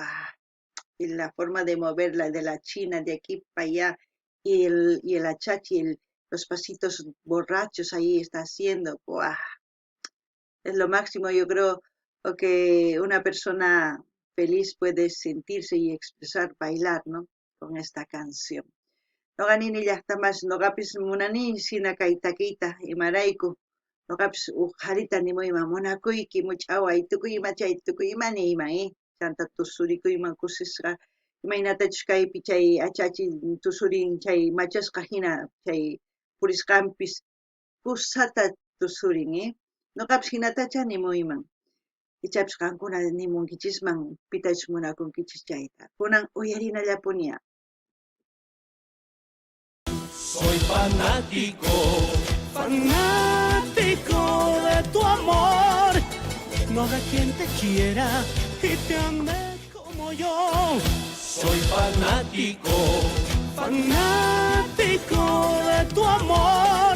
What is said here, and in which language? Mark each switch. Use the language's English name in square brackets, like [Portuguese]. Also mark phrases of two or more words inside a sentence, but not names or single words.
[Spanish] Y la forma de moverla de la china de aquí para allá y el achachi, los pasitos borrachos ahí está haciendo, ¡guau! Es lo máximo, yo creo que una persona feliz puede sentirse y expresar, bailar, ¿no? Con esta canción. [Quechua] Noqanini llaqtamas noqapis munani sina kay takiyta imarayku noqapis uqharita nimuyman munakuyki much'away tukuyma chay tukuymani ima chanta tusurikuyman kusisqa imaynatachus kaypi chay achachi tusurin chay machasqa hina chay purisqanpis kusata tusurin noqapis hinatacha nimuyman ichapis qankuna nimunkichisman pitachus munakunkichis chayta kunan uyarinallapuña. [Spanish] Soy fanático, fanático de tu amor. No habrá quien te quiera y te ame como yo. Soy fanático, fanático de tu amor.